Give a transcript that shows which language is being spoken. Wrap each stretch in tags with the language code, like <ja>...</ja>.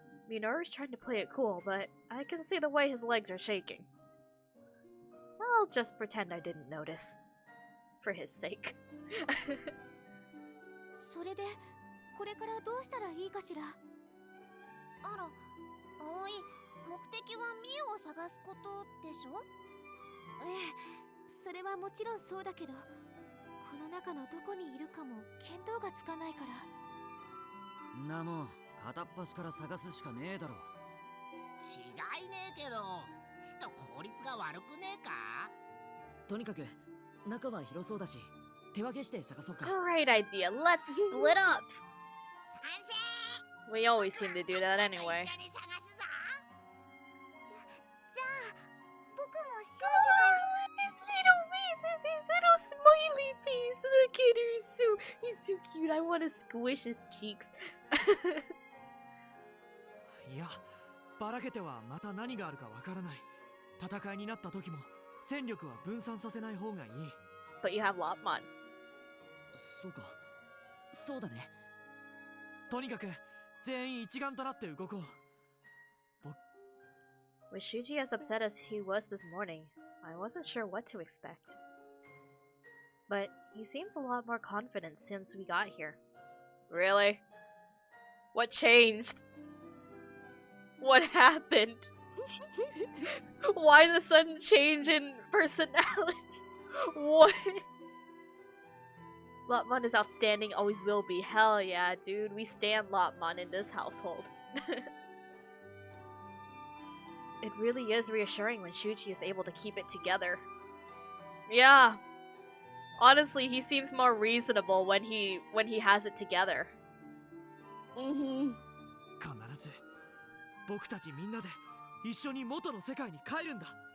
<en>Minoru's trying to play it cool, but I can see the way his legs are shaking. I'll just pretend I didn't notice. For his sake.</en> <ja>それでこれからどうしたらいいかしら。あら、葵、目的はミユを探すことでしょ？ええ、それはもちろんそうだけど、この中のどこにいるかも見当がつかないから。なもん片っ端から探すしかねえだろ。違いねえけど、ちと効率が悪くねえか？とにかく中は広そうだし、手分けして探そうか。</ja> <en>Great idea. Let's split up.</en> <ja>賛成！</ja> <en>We always seem to do that anyway.</en> <ja>一緒に探すぞ！じゃあ僕も修</ja> <en>His little face, his little smiley face. The kid is so cute. I want to squish his cheeks.</en> <ja>いや、ばらけてはまた何があるかわからない。戦いになった時も戦力は分散させない方がいい。</ja> <en>But you have Lopmon.</en> <ja>そうか、そうだね。とにかく全員一丸となって動こう。</ja> <en>With Shuji as upset as he was this morning, I wasn't sure what to expect. But he seems a lot more confident since we got here. Really? What changed? What happened? Why the sudden change in personality? What? Lopmon is outstanding, always will be. Hell yeah, dude. We stand Lopmon in this household. It really is reassuring when Shuji is able to keep it together. Yeah. Honestly, he seems more reasonable when he has it together.</en> <ja>必ず僕たちみんなで一緒に元の世界に帰るんだ。</ja>